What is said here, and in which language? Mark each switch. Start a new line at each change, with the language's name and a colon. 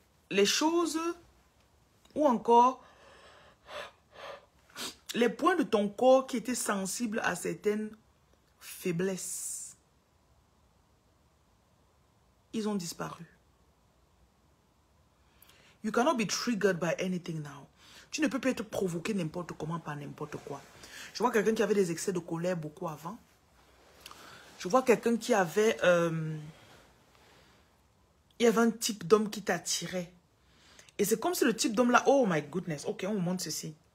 French: Les choses ou encore les points de ton corps qui étaient sensibles à certaines faiblesses, ils ont disparu.
English: You cannot be triggered by anything now.
French: Tu ne peux pas être provoqué n'importe comment par n'importe quoi. Je vois quelqu'un qui avait des excès de colère beaucoup avant. Je vois quelqu'un qui avait... il y avait un type d'homme qui t'attirait. Et c'est comme si le type d'homme là...
English: Oh my goodness.
French: Ok, on vous montre ceci.